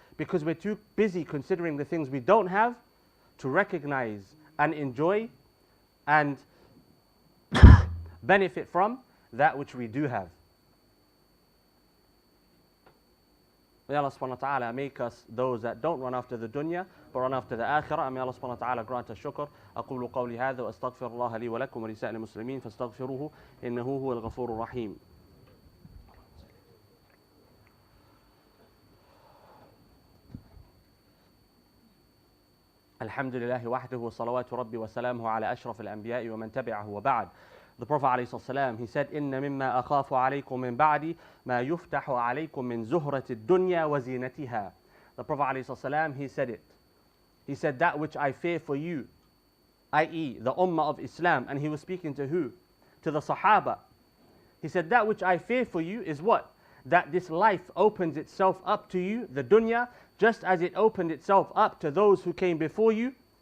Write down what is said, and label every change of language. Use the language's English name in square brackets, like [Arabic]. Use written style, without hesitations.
[English] Because we're too busy considering the things we don't have to recognize and enjoy and benefit from that which we do have. May Allah subhanahu wa ta'ala make us those that don't run after the dunya, but run after the akhirah. And may Allah subhanahu wa ta'ala grant us shukr. [Arabic] أقول قولي هذا وأستغفر الله لي ولكم ولسائر المسلمين فاستغفروه إنه هو الغفور الرحيم. الحمد لله وحده وصلوات ربي وسلامه على أشرف الأنبياء ومن تبعه وبعد. [English] The Prophet ﷺ, he said, [Arabic] إِنَّ مِمَّا أَخَافُ عَلَيْكُم مِّن بَعْدِ مَا يُفْتَحُ عَلَيْكُم مِّن زُهْرَةِ الدُّنْيَا وَزِينَتِهَا. [English] The Prophet ﷺ, he said it. He said, that which I fear for you, i.e. the Ummah of Islam. And he was speaking to who? To the Sahaba. He said, that which I fear for you is what? That this life opens itself up to you, the dunya, just as it opened itself up to those who came before you.